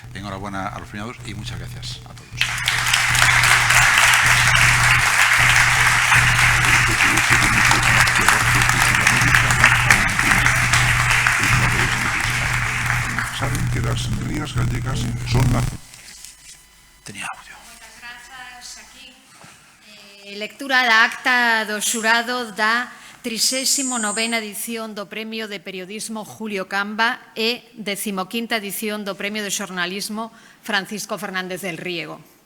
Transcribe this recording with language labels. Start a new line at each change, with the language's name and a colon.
Spanish: Enhorabuena a los premiados y muchas gracias a todos. Saben que las rías gallegas son la... Tenía audio.
Galician: Moitas grazas aquí. Lectura da acta do xurado da 39ª edición do Premio de Periodismo Julio Camba e 15ª edición do Premio de Xornalismo Francisco Fernández del Riego.